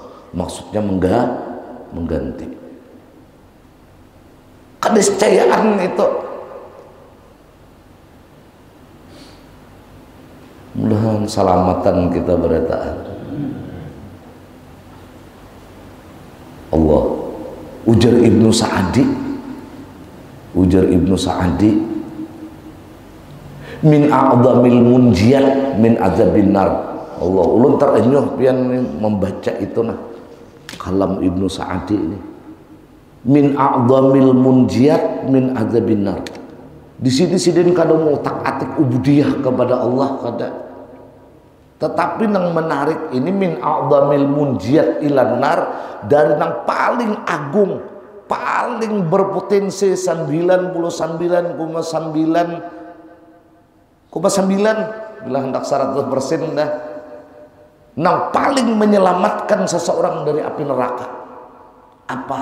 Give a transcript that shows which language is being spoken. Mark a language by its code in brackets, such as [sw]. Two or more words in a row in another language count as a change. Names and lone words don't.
[bjn] Maksudnya mengganti. Keniscayaan itu. Mudah-mudahan selamatan kita berataan. Allah. [ar] Ujar Ibnu Sa'adi من أعظم المنجيات من عذاب النار. [bjn] Allah, ulun terenyuh pian membaca itu nah kalam Ibnu Sa'adi ini. [ar] من أعظم المنجيات من عذاب النار. [bjn] Di sini kada mau tak-atik ubudiyah kepada Allah kada. Tetapi yang menarik ini [ar] من أعظم المنجيات إلى النار, [bjn] dari yang paling agung, paling berpotensi 99,9 bila hendak 100% dah, yang paling menyelamatkan seseorang dari api neraka apa?